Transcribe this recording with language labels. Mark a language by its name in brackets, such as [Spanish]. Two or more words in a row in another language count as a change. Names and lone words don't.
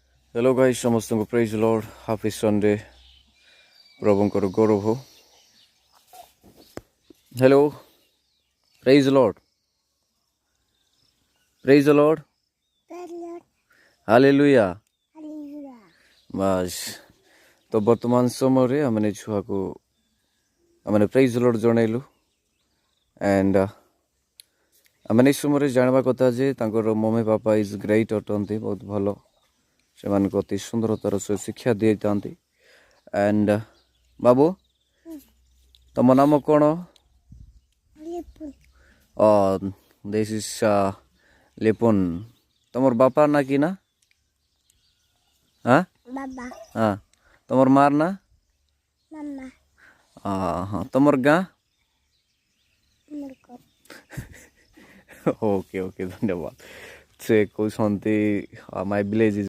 [English] Hello guys, ସମସ୍ତଙ୍କୁ praise the Lord, happy Sunday, [Odia] ପ୍ରଭୁଙ୍କର ଗୌରବ ହଉ. [English] Hello, praise the Lord, praise the Lord, hallelujah. [Odia] ବାସ୍ ତ ବର୍ତ୍ତମାନ ସମୟରେ ଆମେ ଛୁଆକୁ ଆମେ [English] praise the Lord [Odia] ଜଣାଇଲୁ and ଆମେ ଏ ସମୟରେ ଜାଣିବା କଥା ଯେ ତାଙ୍କର ମମି ବାପା [English] is great [Odia] ଅଟନ୍ତି, ବହୁତ ଭଲ, ସେମାନଙ୍କୁ ଅତି ସୁନ୍ଦରତାର ସହ ଶିକ୍ଷା ଦେଇଥାନ୍ତି. and ବାବୁ ତମ ନାମ କ'ଣ? [English] this is ଲିପୁନ. [Odia] ତମର ବାପା ନା କି ନା? ହଁ ତମର ମାର ନା? ହଁ ତମର ଗାଁ? ଓକେ ଧନ୍ୟବାଦ. ସେ କହୁଛନ୍ତି [English] my village